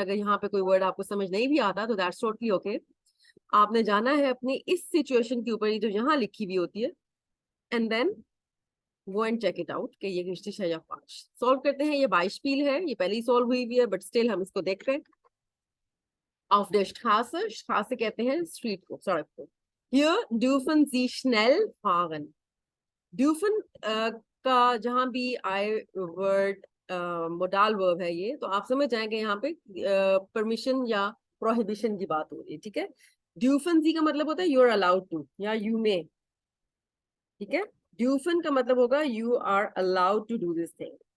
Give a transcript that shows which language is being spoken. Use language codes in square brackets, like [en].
[hi] अगर यहाँ पे कोई वर्ड आपको समझ नहीं भी आता तो [en] That's totally okay. [hi] आपने जाना है अपनी इस सिचुएशन के ऊपर, ये जो यहाँ लिखी हुई होती है, [en] and then go and check it out [hi] कि ये रिश्तिश है या फाल्श। सॉल्व करते हैं। ये बाइशपील है, ये पहले ही सॉल्व हुई हुई है बट स्टिल हम इसको देख रहे हैं। [de] Auf der Straße, [hi] Straße कहते हैं स्ट्रीट को, सड़क को। [de] Hier dürfen Sie schnell fahren. [hi] Dürfen का जहां भी आई वर्ड मोडाल वर्ब है ये, तो आप समझ जाएंगे यहाँ पे परमिशन या प्रोहिबिशन की बात हो रही है। ठीक है, ड्यूफन जी का मतलब होता है [en] you are allowed to [hi] या यू मे। [en] ठीक है, ड्यूफन [hi] का मतलब होगा [en] You are allowed to do this thing.